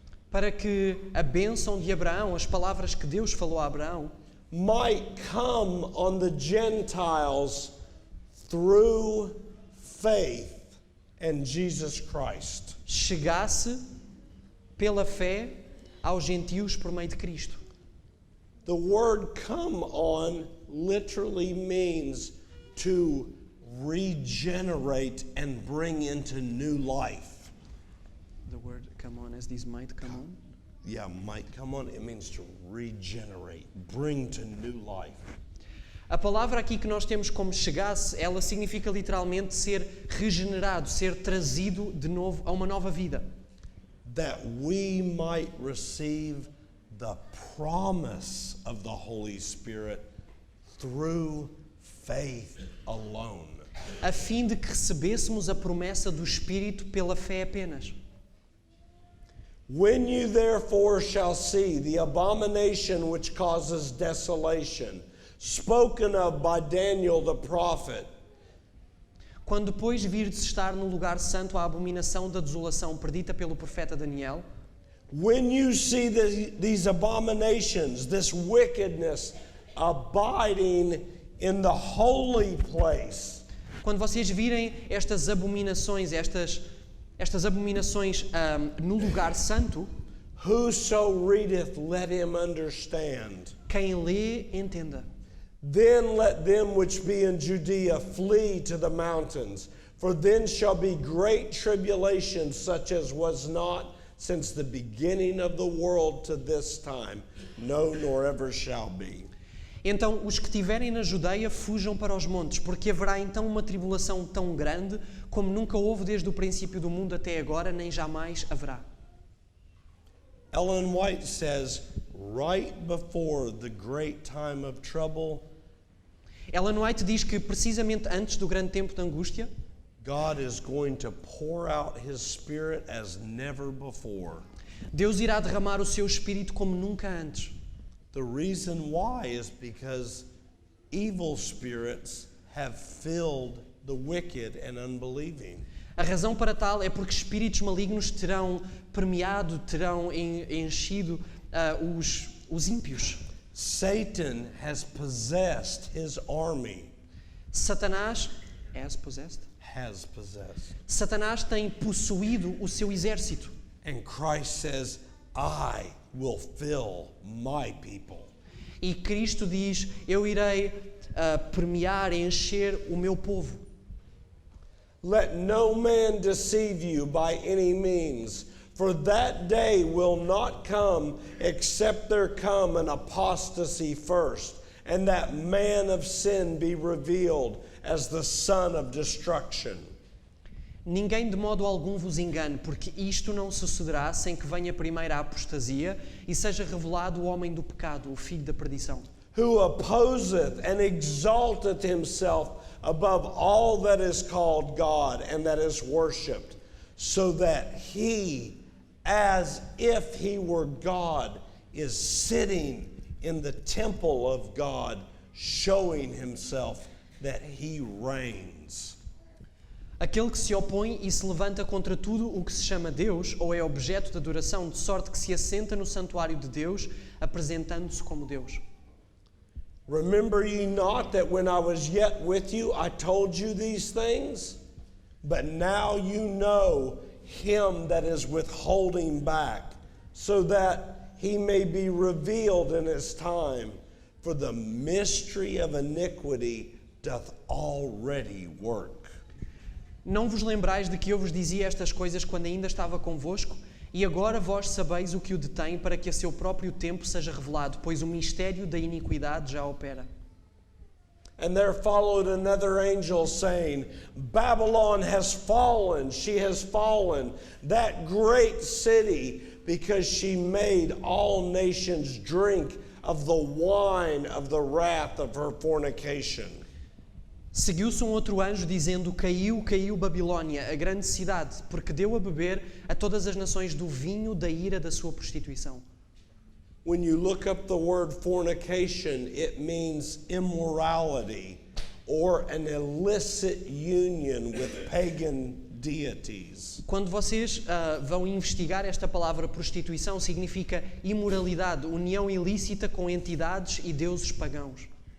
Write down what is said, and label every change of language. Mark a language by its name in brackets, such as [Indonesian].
[Portuguese] para que a bênção de Abraão, as palavras que Deus falou a Abraão, [English] might come on the Gentiles through faith in Jesus Christ. [Portuguese] chegasse pela fé aos gentios por meio de Cristo. [English] The word come on literally means to regenerate and bring into new life. The word come on as this might come on. Yeah, might come on. It means to regenerate, bring to new life. [Portuguese] A palavra aqui que nós temos como chegasse, ela significa literalmente ser regenerado, ser trazido de novo a uma nova vida. [English] That we might receive the promise of the Holy Spirit through faith alone. [Portuguese] A fim de que recebêssemos a promessa do Espírito pela fé apenas. [English] When you therefore shall see the abomination which causes desolation, spoken of by Daniel the prophet, [Portuguese] Quando depois virdes estar no lugar santo a abominação da desolação predita pelo profeta Daniel, [English] when you see these abominations, this wickedness abiding in the holy place, [Portuguese] quando vocês virem estas abominações, estas abominações no lugar santo, [English] whoso readeth, let him understand. [Portuguese] quem lê, entenda. [English] Then let them which be in Judea flee to the mountains, for then shall be great tribulation, such as was not since the beginning of the world to this time, no, nor ever shall be. [Portuguese] Então, os que estiverem na Judeia fujam para os montes, porque haverá então uma tribulação tão grande como nunca houve desde o princípio do mundo até agora, nem jamais haverá. [English] Ellen White says, right before the great time of trouble, [Portuguese] Ellen White diz que precisamente antes do grande tempo de angústia, [English] God is going to pour out His Spirit as never before. [Portuguese] Deus irá derramar o seu espírito como nunca antes. [English] The reason why is because evil spirits have filled the wicked and unbelieving. [Portuguese] A razão para tal é porque espíritos malignos terão permeado, terão enchido os ímpios. [English] Satan has possessed his army. Satanás has possessed? Has possessed. [Portuguese] Satanás tem possuído o seu exército. [English] And Christ says, I will fill my people. [Portuguese] E Cristo diz, eu irei permear, encher o meu povo. [English] Let no man deceive you by any means, for that day will not come except there come an apostasy first, and that man of sin be revealed as the son of destruction. [Portuguese] Ninguém de modo algum vos engane, porque isto não sucederá sem que venha primeiro a apostasia e seja revelado o homem do pecado, o filho da perdição. [English] Who opposeth and exalteth himself above all that is called God and that is worshipped, so that he, as if he were God, is sitting in the temple of God, showing himself that he reigns. [Portuguese] Aquele que se opõe e se levanta contra tudo o que se chama Deus, ou é objeto de adoração, de sorte que se assenta no santuário de Deus, apresentando-se como Deus. [English] Remember ye not that when I was yet with you, I told you these things? But now you know him that is withholding back, so that he may be revealed in his time. For the mystery of iniquity doth already work. [Portuguese] Não vos lembrais de que eu vos dizia estas coisas quando ainda estava convosco? E agora vós sabeis o que o detém para que a seu próprio tempo seja revelado, pois o mistério da iniquidade já opera. [English] And there followed another angel saying, Babylon has fallen, she has fallen, that great city, because she made all nations drink of the wine of the wrath of her fornication. [Portuguese] Seguiu-se outro anjo dizendo, caiu, caiu Babilônia, a grande cidade, porque deu a beber a todas as nações do vinho da ira da sua prostituição. [English] When you look up the word fornication, it means immorality or an illicit union with pagan deities. [Portuguese] Quando vocês vão investigar esta palavra prostituição, significa imoralidade, união ilícita com entidades e deuses pagãos.